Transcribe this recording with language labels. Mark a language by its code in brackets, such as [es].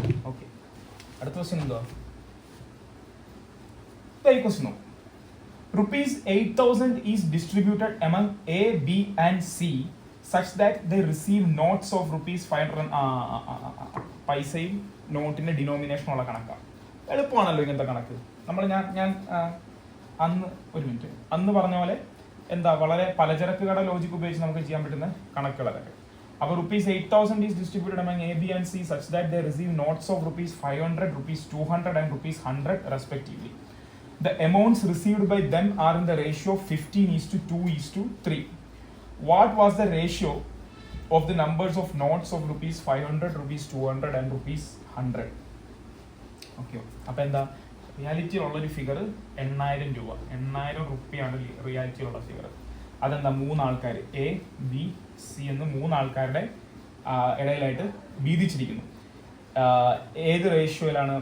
[ml] Okay, അടുത്ത question എന്തോ ഈ ക്വസ്റ്റ്യൻ നോക്കും. [en] ₹8,000 is distributed among A, B and C such that they receive notes of ₹500. [ml] പൈസയും നോട്ടിന്റെ denomination ഉള്ള കണക്കാണ്. എളുപ്പമാണല്ലോ ഇങ്ങനത്തെ കണക്ക്. ഞാൻ അന്ന് ഒരു മിനിറ്റ് അന്ന് പറഞ്ഞ പോലെ എന്താ വളരെ പലചരക്ക് കട ലോജിക് ഉപയോഗിച്ച് നമുക്ക് ചെയ്യാൻ പറ്റുന്ന കണക്കുകളൊക്കെ. അപ്പോൾ [en] ₹8,000 is distributed among A, B and C such that they receive notes of ₹500, ₹200 and ₹100 respectively. The amounts received by them are in the ratio 15:2:3. What was the ratio of the numbers of notes of ₹500, ₹200 and ₹100? [ml] Okay, അപ്പോൾ എന്താ റിയാലിറ്റിയിലുള്ളൊരു figure 8,000 രൂപ, 8,000 റുപ്പിയാണ് റിയാലിറ്റിയിലുള്ള figure. അതെന്താ 3 ആൾക്കാർ A, B, C എന്ന് 3 ആൾക്കാരുടെ ഇടയിലായിട്ട് വീതിച്ചിരിക്കുന്നു. ഏത് റേഷ്യോയിലാണ്?